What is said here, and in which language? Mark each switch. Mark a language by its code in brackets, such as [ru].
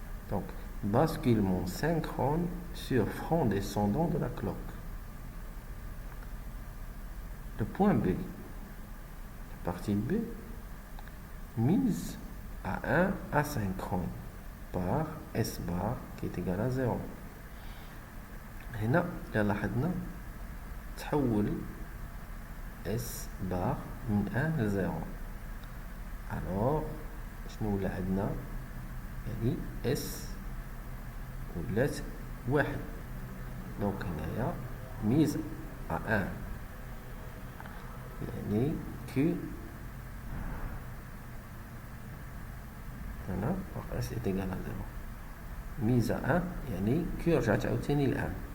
[fr] Donc, basculement synchrone sur front descendant de la cloque. Le point B, la partie B, mise à 1 asynchrone par S bar qui est égal à 0. [ar] هنا لاحظنا تحول S bar من 1 à 0. Alors شنو ولا عندنا؟ يعني S ولات 1. دونك هنايا mise à 1 يعني Q هنا S est égal à 0. mise à 1 يعني Q رجعت عاوتاني ل 1.